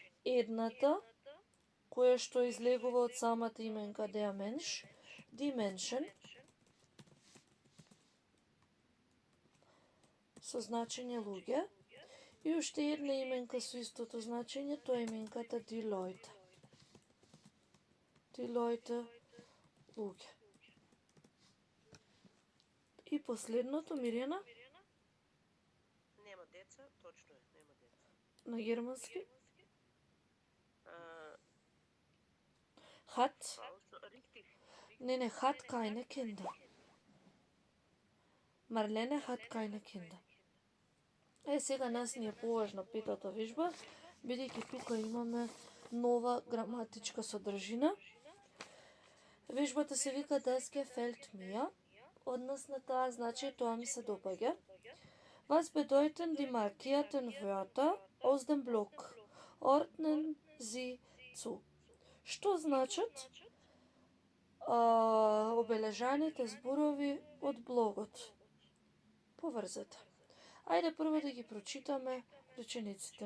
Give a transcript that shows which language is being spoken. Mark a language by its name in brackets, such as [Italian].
[Macedonian] Едната, која што излегува од самата именка [German] der Mensch, die Menschen, [Macedonian] со значење луѓе, и уште една именка со истото значење, тоа е именката die Leute. [German] Die Leute, луѓе. [Macedonian] И последното, Мирјана, Нема деца, точно е, нема деца. на германски. А, [German] Hat, also richtig. не, hat keine Kinder. Марлена hat keine Kinder. [Macedonian] Сега нас ни е поважна петата вежба, бидејќи тука имаме нова граматичка содржина. Вежбата се вика [German] Das gefällt mir. [Macedonian] Однос на таа значи тоа ми се допаѓа. [German] Was bedeuten die markierten Wörter aus dem Block? Ordnen Sie zu. [Macedonian] Што значат обележаните зборови од блогот? Поврзете. Ајде прво да ги прочитаме речениците.